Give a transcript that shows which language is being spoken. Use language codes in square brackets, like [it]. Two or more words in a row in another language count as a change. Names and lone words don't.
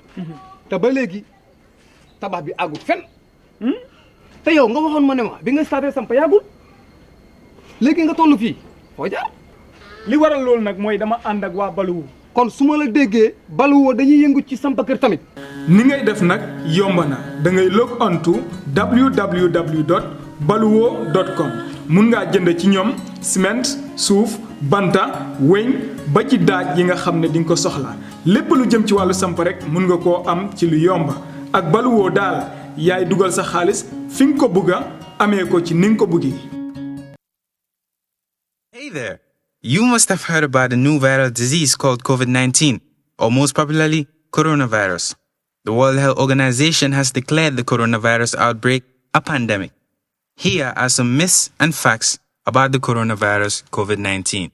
[wo] te ba léegi tabax bi àggul fenn. te yow nga waxoon ma ne ma bi nga starté samp yàggul léegi nga toll fii foo jaar. li waral loolu nag mooy dama ànd ak waa Baluwo. kon su ma la déggee Baluwo dañuy yëngu ci samp kër tamit. ni ngay def nag yomb na da ngay [en] log on to [wo] www.baluwo.com mun ngaa jënd ci ñoom ciment suuf banta weñ ba ci daaj yi nga xam ne di nga ko soxla lépp lu jëm ci wàllu samp rek mun nga koo am ci lu yomb ak Baluwo daal yaay dugal sa xaalis fi nga ko bugga amee ko ci ni nga ko buggee. [en] Hey there. You must have heard about a new viral disease called COVID-19, or most popularly, coronavirus. The World Health Organization has declared the coronavirus outbreak a pandemic. Here are some myths and facts about the coronavirus COVID-19.